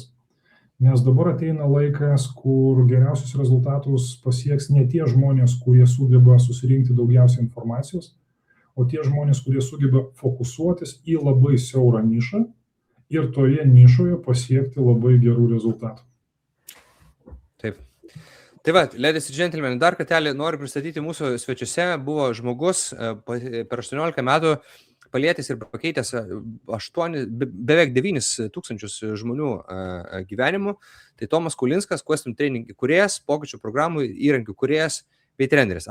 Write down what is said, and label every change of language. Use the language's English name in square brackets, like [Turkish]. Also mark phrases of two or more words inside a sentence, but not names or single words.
[Lithuanian] Nes dabar ateina laikas, kur geriausius rezultatus pasieks ne tie žmonės, kurie sugeba susirinkti daugiausiai informacijos, o tie žmonės, kurie sugeba fokusuotis į labai siaurą nišą ir toje nišoje pasiekti labai gerų rezultatų. Taip. Tai va, [English] ladies and gentlemen, [Lithuanian] dar kartelį noriu pristatyti mūsų svečiuose. Buvo žmogus per 18 metų palietęs ir pakeitęs beveik 9 tūkstančius žmonių gyvenimų. Tai Tomas Kulinskas, Question Training įkūrėjas, pokyčių programų įrankių įkūrėjas bei treneris.